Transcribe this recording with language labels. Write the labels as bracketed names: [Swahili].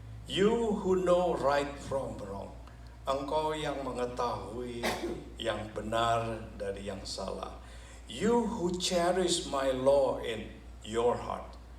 [English] You who know right from wrong. [Indonesian] Engkau yang mengetahui yang benar dari yang salah. [English] You who cherish my law in your heart.